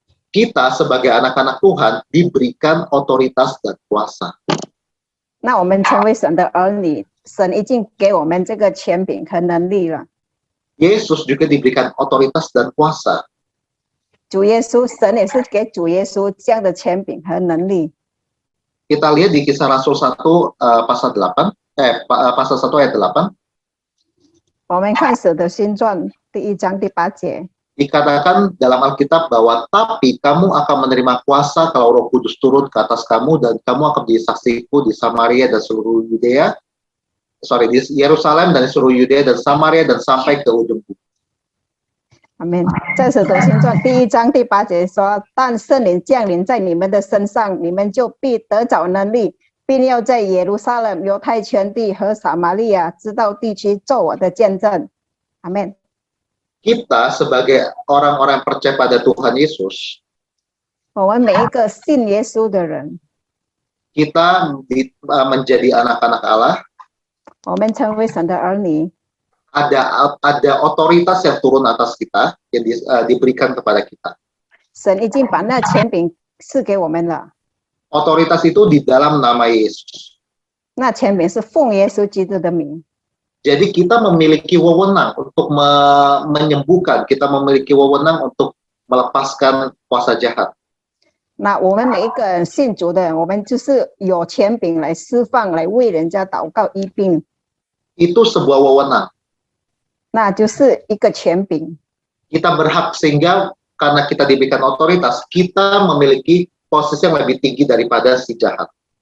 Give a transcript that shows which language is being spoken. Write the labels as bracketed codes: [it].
[id] Kita sebagai anak-anak Tuhan diberikan otoritas dan kuasa. [zh] 那我们成为神的儿女，神已经给我们这个权柄和能力了。 [id] Yesus juga diberikan otoritas dan kuasa. [zh] 主耶稣，神也是给主耶稣这样的权柄和能力。 [id] Kita lihat di Kisah Rasul 1 pasal 1 ayat 8. [zh] 我们看使徒行传第1章第8节。 [id] Dikatakan dalam Alkitab bahwa tapi kamu akan menerima kuasa kalau Roh Kudus turun ke atas kamu dan kamu akan menjadi saksiku di Samaria dan seluruh Yudea, di Yerusalem dan seluruh Yudea dan Samaria dan sampai ke ujung bumi. [zh] 阿门。在使徒行传第1章第8节说：“但圣灵降临在你们的身上，你们就必得着能力，并要在耶路撒冷、犹太全地和撒玛利亚直到地区做我的见证。” 阿门。 [id] Kita sebagai orang-orang percaya pada Tuhan Yesus, [zh] 我们每一个信耶稣的人， [id] kita menjadi anak-anak Allah, [zh] 我们成为神的儿女， [id] ada otoritas yang turun atas kita yang diberikan kepada kita. [zh] 神已经把那权柄赐给我们了。 [id] Otoritas itu di dalam nama Yesus. [zh] 那权柄是奉耶稣基督的名。 [id] Jadi kita memiliki wewenang untuk menyembuhkan, kita memiliki wewenang untuk melepaskan kuasa jahat. [zh] 那我们每一个人信主的人，我们就是有权柄来释放，来为人家祷告医病。 [id] Itu sebuah wewenang. [zh] 那就是一个权柄。 [id] Kita berhak sehingga karena kita diberikan otoritas, kita memiliki posisi yang lebih tinggi daripada si jahat.